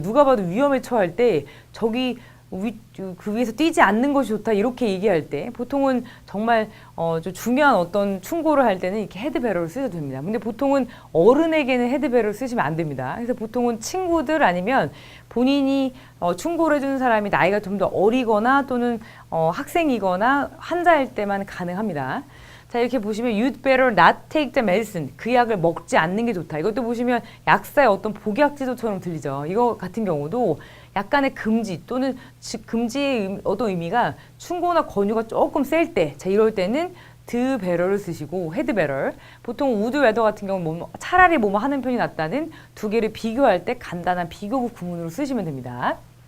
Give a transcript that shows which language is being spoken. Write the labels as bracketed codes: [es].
[ko] 누가 봐도 위험에 처할 때 저기 그 위에서 뛰지 않는 것이 좋다 이렇게 얘기할 때 보통은 정말 좀 중요한 어떤 충고를 할 때는 이렇게 헤드베러를 쓰셔도 됩니다. 근데 보통은 어른에게는 헤드베러를 쓰시면 안 됩니다. 그래서 보통은 친구들 아니면 본인이 충고를 해주는 사람이 나이가 좀 더 어리거나 또는 학생이거나 환자일 때만 가능합니다. 자, 이렇게 보시면 [en] you'd better not take the medicine. [ko] 그 약을 먹지 않는 게 좋다. 이것도 보시면 약사의 어떤 복약 지도처럼 들리죠. 이거 같은 경우도 약간의 금지 또는 금지의 어떤 의미가 충고나 권유가 조금 셀 때, 자, 이럴 때는 the better를 쓰시고 head better. 보통 would rather 같은 경우는 차라리 뭐뭐 하는 편이 낫다는 두 개를 비교할 때 간단한 비교급 구문으로 쓰시면 됩니다.